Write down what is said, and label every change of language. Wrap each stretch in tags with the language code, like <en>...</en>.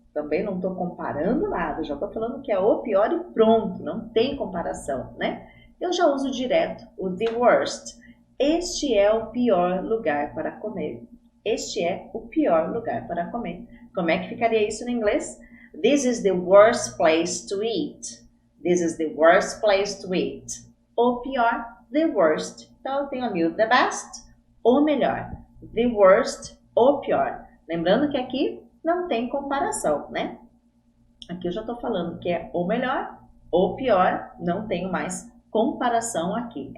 <pt>Também não estou comparando nada, já estou falando que é o pior e pronto, não tem comparação, né? Eu já uso direto o the worst. Este é o pior lugar para comer. Este é o pior lugar para comer. Como é que ficaria isso em inglês?</pt> <en>This is the worst place to eat. This is the worst place to eat.</en> <pt>O pior, the worst. Então eu tenho ali o the best, o melhor. The worst, o pior. Lembrando que aqui não tem comparação, né? Aqui eu já estou falando que é o melhor, o pior, não tenho mais comparação aqui.</pt>